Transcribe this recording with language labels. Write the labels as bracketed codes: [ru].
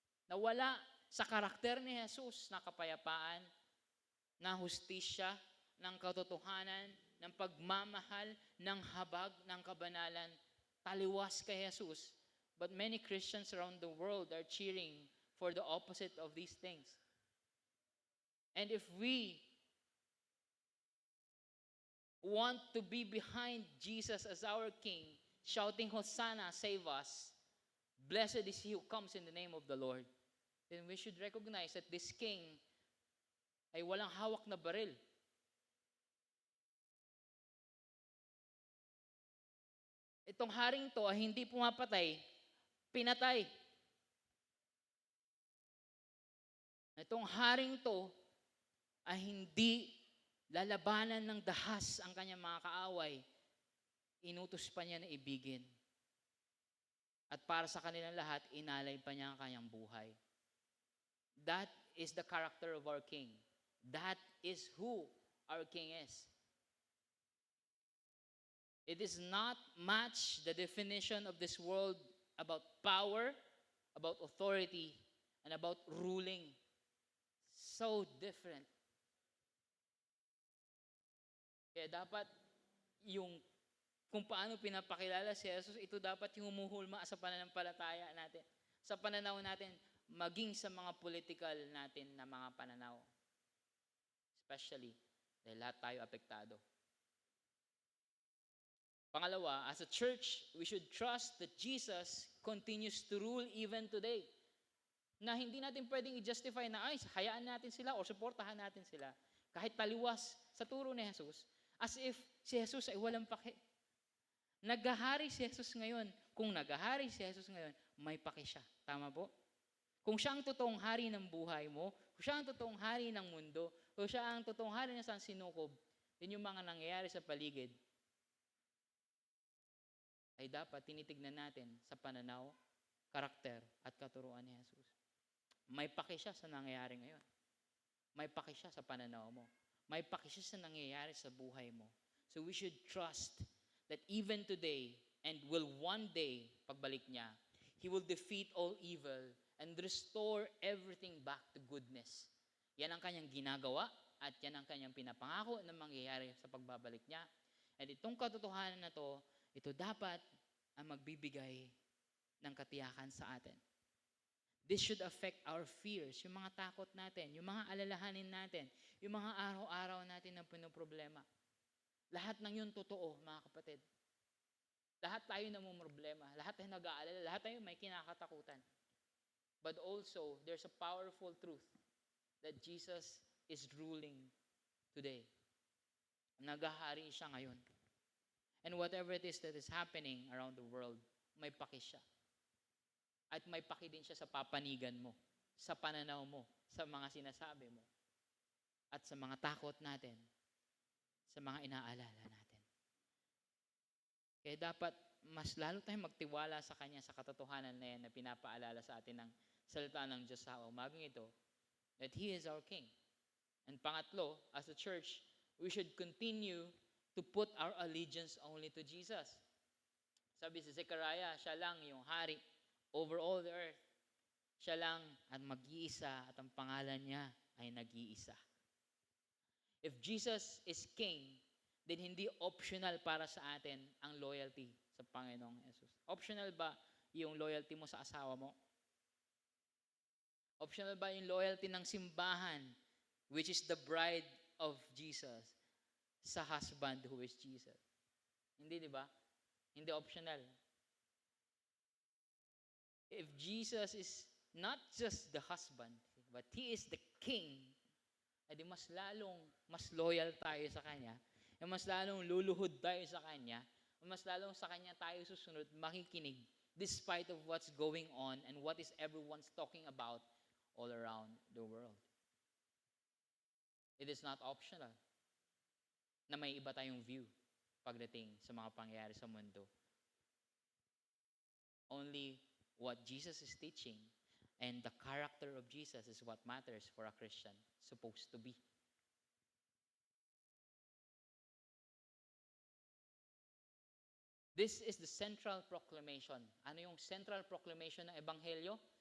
[tl] Na wala sa karakter ni Jesus na kapayapaan, na hustisya, ng katotohanan, ng pagmamahal, ng habag, ng kabanalan, taliwas kay Jesus. [en] But many Christians around the world are cheering for the opposite of these things. And if we want to be behind Jesus as our King, shouting, Hosanna, save us, blessed is he who comes in the name of the Lord, then we should recognize that this King [tl] ay walang hawak na baril. Itong haring to ay hindi pumapatay, pinatay. Itong haring to ay hindi lalabanan ng dahas ang kanyang mga kaaway. Inutos pa niya na ibigin. At para sa kanilang lahat, inalay pa niya ang kanyang buhay. [en] That is the character of our King. That is who our King is. It is not much the definition of this world about power, about authority, and about ruling. So different. [tl] Kaya dapat yung kung paano pinapakilala si Jesus, ito dapat yung humuhulma sa pananampalataya natin, sa pananaw natin, maging sa mga [en] political [tl] natin na mga pananaw. [en] Especially, [tl] dahil lahat tayo apektado. Pangalawa, [en] as a church, we should trust that Jesus continues to rule even today. [tl] Na hindi natin pwedeng i-justify na, ay, hayaan natin sila o suportahan natin sila. Kahit taliwas sa turo ni Jesus, as if si Jesus ay walang pake. Naghahari si Jesus ngayon. Kung naghahari si Jesus ngayon, may pake siya. Tama po? Kung siya ang totoong hari ng buhay mo, kung siya ang totoong hari ng mundo, kung siya ang totoong hari na saan sinukob, yun yung mga nangyayari sa paligid, ay dapat tinitignan natin sa pananaw, karakter, at katuruan ni Jesus. May pake siya sa nangyayari ngayon. May pake siya sa pananaw mo. May pake siya sa nangyayari sa buhay mo. [en] So we should trust that even today and will one day, [tl] pagbalik niya, [en] He will defeat all evil and restore everything back to goodness. [tl] Yan ang kanyang ginagawa at yan ang kanyang pinapangako na mangyayari sa pagbabalik niya. At itong katotohanan na to, ito dapat ang magbibigay ng katiyakan sa atin. [en] This should affect our fears, [tl] yung mga takot natin, yung mga alalahanin natin, yung mga araw-araw natin na pinoproblema. Lahat ng yun totoo, mga kapatid. Lahat tayo namumroblema, lahat tayo nag-aalala, lahat tayo may kinakatakutan. [en] But also, there's a powerful truth that Jesus is ruling today. [tl] Naghahari siya ngayon. [en] And whatever it is that is happening around the world, [tl] may paki siya. At may paki din siya sa papanigan mo, sa pananaw mo, sa mga sinasabi mo, at sa mga takot natin, sa mga inaalala natin. Kaya dapat mas lalo tayong magtiwala sa Kanya sa katotohanan na yan na pinapaalala sa atin ng salita ng Diyos sa umagang ito, [en] that He is our King. [tl] And pangatlo, [en] as a church, we should continue to put our allegiance only to Jesus. [tl] Sabi si Zechariah, siya lang yung hari [en] over all the earth. [tl] Siya lang at mag-iisa at ang pangalan niya ay nag-iisa. [en] If Jesus is King, [tl] then hindi optional para sa atin ang loyalty sa Panginoong Jesus. Optional ba yung loyalty mo sa asawa mo? Optional ba yung loyalty ng simbahan, [en] which is the bride of Jesus, [tl] sa [en] husband who is Jesus? [tl] Hindi, di ba? Hindi optional. [en] If Jesus is not just the husband, but He is the King, [tl] edi mas loyal tayo sa Kanya, mas lalong luluhod tayo sa Kanya, mas lalong sa Kanya tayo susunod, makikinig, [en] despite of what's going on and what is everyone's talking about all around the world. It is not optional [tl] na may iba tayong view pagdating sa mga pangyayari sa mundo. [en] Only what Jesus is teaching and the character of Jesus is what matters for a Christian supposed to be. This is the central proclamation. [tl] Ano yung central proclamation ng Ebanghelyo?